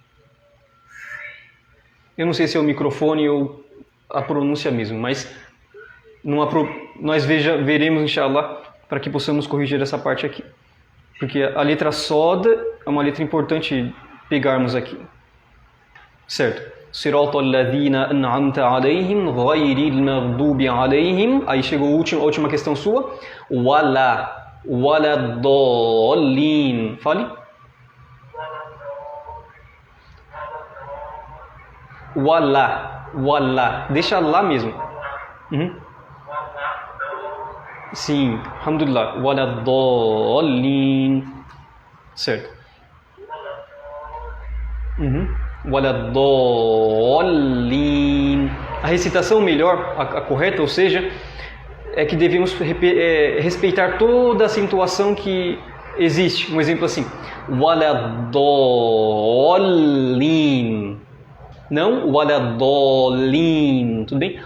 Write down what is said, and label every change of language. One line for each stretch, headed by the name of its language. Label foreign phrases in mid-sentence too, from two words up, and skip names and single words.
Portuguese: Eu não sei se é o microfone ou a pronúncia mesmo, mas nós veremos, inshallah, para que possamos corrigir essa parte aqui. Porque a letra Sod é uma letra importante pegarmos aqui. Certo?
Arabic: صراط الذين أنعمت عليهم غير المغضوب عليهم.
Portuguese: Aí chegou a última questão sua.
Arabic: ولا الضالين. Fale.
Portuguese: Wala. Deixa lá mesmo. Uhum. Sim, alhamdulillah.
Arabic: ولا الضالين. Certo. ولا الضالين.
Portuguese: A recitação melhor, a correta, ou seja, é que devemos respeitar toda a acentuação que existe. Um exemplo assim.
Arabic: ولا الضالين.
Portuguese: Não, waladolin, tudo bem?